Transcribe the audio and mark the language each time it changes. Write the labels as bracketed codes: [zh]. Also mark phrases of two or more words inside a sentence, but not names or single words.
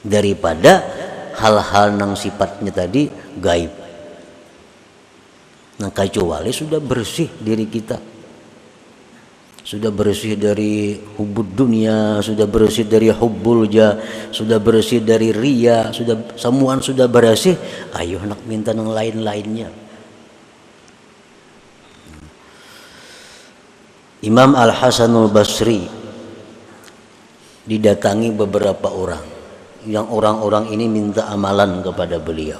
[id] daripada hal-hal yang sifatnya tadi gaib. Nah, kecuali sudah bersih diri kita, sudah bersih dari [ar] hubud dunia, [id] sudah bersih dari [ar] hubbul jah, [id] sudah bersih dari riya, sudah semuaan sudah bersih, ayo nak minta yang lain-lainnya. Imam Al-Hasanul Basri didatangi beberapa orang, yang orang-orang ini minta amalan kepada beliau.